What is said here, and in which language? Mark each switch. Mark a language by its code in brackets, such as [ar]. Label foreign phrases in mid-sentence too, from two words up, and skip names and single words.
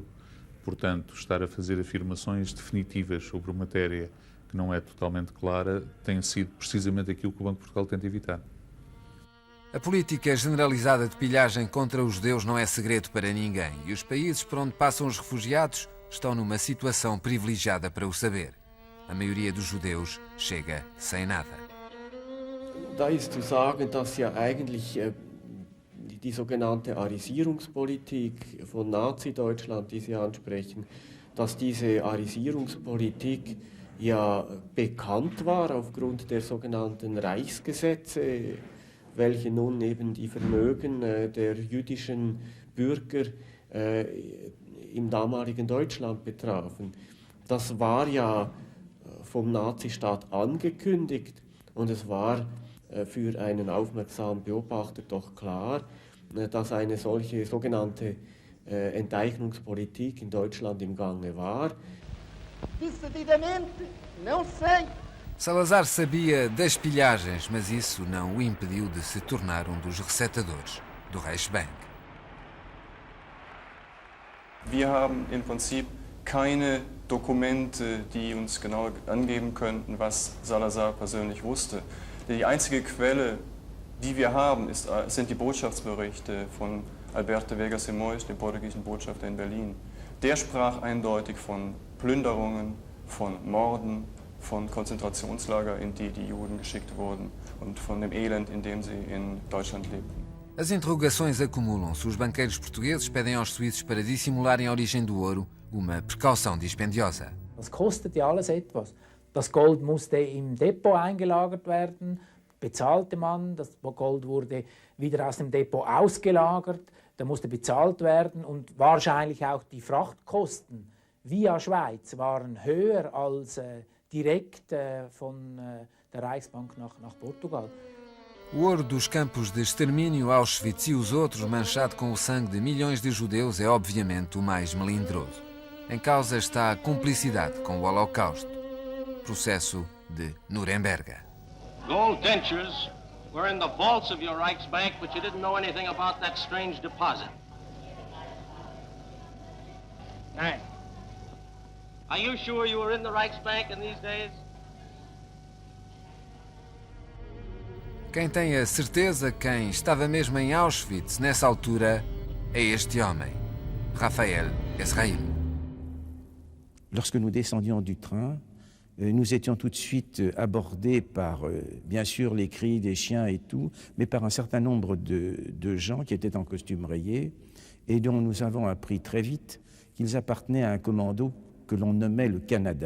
[pt] Portanto, estar a fazer afirmações definitivas sobre uma matéria que não é totalmente clara tem sido precisamente aquilo que o Banco de Portugal tenta evitar. A política generalizada de pilhagem contra os judeus não é segredo para ninguém e os países por onde passam os refugiados estão numa situação privilegiada para o saber. A maioria dos judeus chega sem nada. [de] Da ist zu sagen, dass ja eigentlich die sogenannte Arisierungspolitik von Nazi-Deutschland, die Sie ansprechen, dass diese Arisierungspolitik ja bekannt war aufgrund der sogenannten Reichsgesetze, welche nun eben die Vermögen der jüdischen Bürger im damaligen Deutschland betrafen. Das war ja vom Nazistaat angekündigt und es war für einen aufmerksamen Beobachter doch klar, dass eine solche sogenannte Enteignungspolitik in Deutschland im Gange war. [pt] Decididamente, não sei. Salazar sabia das pilhagens, mas isso não o impediu de se tornar um dos recetadores do Reichsbank. [de] Wir haben im Prinzip keine Dokumente, die uns genau angeben könnten, was Salazar persönlich wusste. Die einzige Quelle, die wir haben, sind die Botschaftsberichte von Alberto Veiga Simões, dem portugiesischen Botschafter in Berlin. Der sprach eindeutig von Plünderungen, von Morden, von Konzentrationslager, in die die Juden geschickt wurden und von dem Elend, in dem sie in Deutschland lebten. [pt] As interrogações acumulam-se. Os banqueiros portugueses pedem aos suíços para dissimularem a origem do ouro, uma precaução dispendiosa. [de] Das kostet ja alles etwas. Das Gold musste im Depot eingelagert werden, bezahlte man. Das Gold wurde wieder aus dem Depot ausgelagert, da musste bezahlt werden und wahrscheinlich auch die Frachtkosten via Schweiz waren höher als direkt von der Reichsbank nach Portugal. [pt] O ouro dos campos de extermínio, Auschwitz e os outros, manchado com o sangue de milhões de judeus, é obviamente o mais melindroso. Em causa está a cumplicidade com o Holocausto. Processo de Nuremberg. [en] Gold dentures were in the vaults of your Reichsbank, but you didn't know anything about that strange deposit. Hey, are you sure you were in the Reichsbank in these days? [pt] Quem tem a certeza, quem estava mesmo em Auschwitz nessa altura, é este homem, Raphaël Ezraïl. [fr] Lorsque nous descendions du train, nous étions tout de suite abordés par, bien sûr, les cris des chiens et tout, mais par un certain nombre de gens qui étaient en costume rayé et dont nous avons appris très vite qu'ils appartenaient à un commando que l'on nommait le Canada.